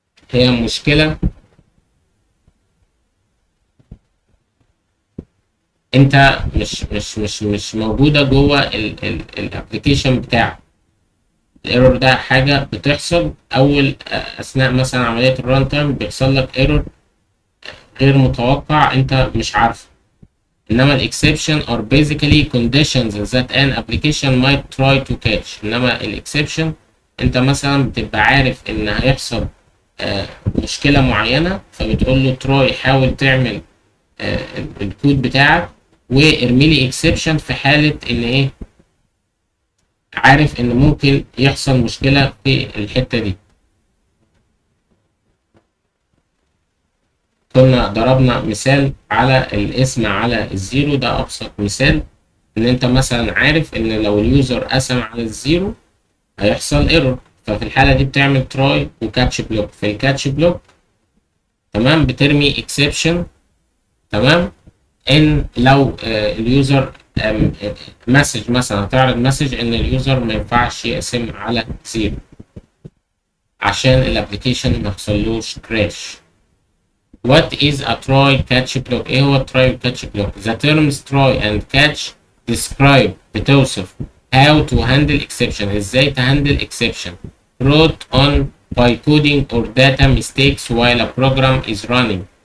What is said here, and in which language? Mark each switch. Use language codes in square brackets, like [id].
[ar] هي مشكلة انت مش موجودة جوه الابلكيشن بتاعك. الايرور ده حاجة بتحصل اول اثناء مثلا عملية الران تايم، بيحصل لك ايرور غير متوقع انت مش عارفه. انما الاكسبشن [en] are basically conditions that an application might try to catch. [ar] انما الاكسبشن انت مثلا بتبقى عارف ان هيحصل مشكلة معينة، فبتقول له تراي حاول تعمل الكود بتاعك وارمي لي اكسبشن في حالة ان ايه عارف ان ممكن يحصل مشكلة في الحتة دي. كنا ضربنا مثال على الاسم على الزيرو، ده ابسط مثال. ان انت مثلا عارف ان لو اليوزر قسم على الزيرو هيحصل ايرور، ففي الحالة دي بتعمل تراي وكاتش بلوك. في الكاتش بلوك تمام بترمي اكسبشن تمام ان لو اليوزر مسج مثلا هتعرض مسج ان اليوزر ما ينفعش يقسم على زيرو عشان الابلكيشن ما يحصلوش كراش. [en] What is a try catch block؟ [ar] ايه هو try catch block؟ [en] The terms try and catch describe بتوصف how to handle exception، [ar] ازاي تهندل exception [en] brought on by coding or data mistakes while a program is running.